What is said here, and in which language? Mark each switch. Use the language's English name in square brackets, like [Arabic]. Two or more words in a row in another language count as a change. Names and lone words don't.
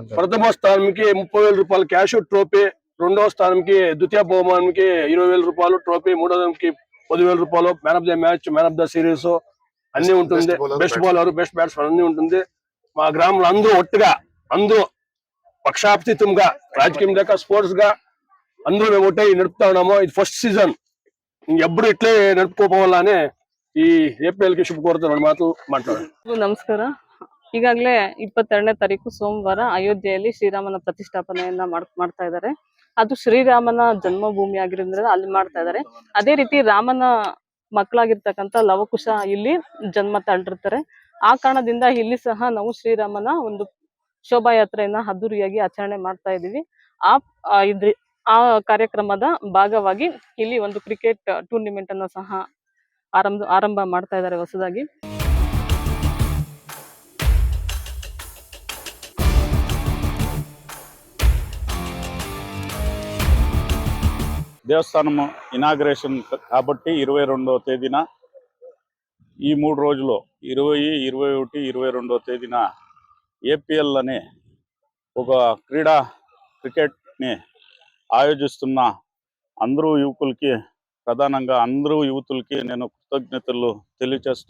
[Telugu] ప్రథమ స్థానంకి 30,000 రూపాయలు [English] cash trophy, [Telugu] రెండవ స్థానంకి ద్వితీయ బహుమానానికి 20,000 రూపాయలు ట్రోఫీ, మూడవ స్థానంకి 10,000 రూపాయలు, [English] man of the match, man of the series [Telugu] అన్ని ఉంటుంది, [English] best bowler, best batsmen [Telugu] అన్ని ఉంటుంది. మా గ్రామంలో అందరూ పక్షాతీతంగా రాజకీయం లేక స్పోర్ట్స్ గా అందరూ మేము ఒకటే నడుపుతా ఉన్నాము. ఇది [English] first season, [Telugu] ఎప్పుడు ఇట్లే [Kannada] ನಡ್ಕೋಬೋವಲ್ಲನೆ ಈ ಏಪ್ರಿಲ್ ಗೆ ಶುಭ ಕೋರ್ತಾ ಎರಡು ಮಾತು ಮಾತಾಡೋಣ. ನಮಸ್ಕಾರ. ಈಗಾಗಲೇ 22ನೇ ತಾರೀಕು ಸೋಮವಾರ ಅಯೋಧ್ಯೆಯಲ್ಲಿ ಶ್ರೀರಾಮನ ಪ್ರತಿಷ್ಠಾಪನೆಯನ್ನ ಮಾಡ್ತಾ ಇದ್ದಾರೆ. ಅದು ಶ್ರೀರಾಮನ ಜನ್ಮಭೂಮಿ ಆಗಿರೋದ್ರಿಂದ ಅಲ್ಲಿ ಮಾಡ್ತಾ ಇದ್ದಾರೆ. ಅದೇ ರೀತಿ ರಾಮನ ಮಕ್ಕಳಾಗಿರ್ತಕ್ಕಂಥ ಲವಕುಶ ಇಲ್ಲಿ ಜನ್ಮ ತಾಳಿರ್ತಾರೆ. ಆ ಕಾರಣದಿಂದ ಇಲ್ಲಿ ಸಹ ನಾವು ಶ್ರೀರಾಮನ ಒಂದು ಶೋಭಾಯಾತ್ರೆಯನ್ನ ಅದ್ದೂರಿಯಾಗಿ ಆಚರಣೆ ಮಾಡ್ತಾ ಇದೀವಿ. ಆ ಕಾರ್ಯಕ್ರಮದ ಭಾಗವಾಗಿ ಇಲ್ಲಿ ಒಂದು [English] cricket tournament [Kannada] ಅನ್ನು ಸಹ ಆರಂಭ ಮಾಡ್ತಾ ಇದ್ದಾರೆ ಹೊಸದಾಗಿ. [Telugu] దేవస్థానం ఇనాగ్రేషన్ కాబట్టి 22వ తేదీన ఈ 3 రోజులు 20, 21, 22వ తేదీన ఏపీఎల్ అనే ఒక క్రికెట్ని ఆయోజిస్తున్న అందరూ యువకులకి, ప్రధానంగా అందరూ యువతులకి నేను కృతజ్ఞతలు తెలియజేస్తూ,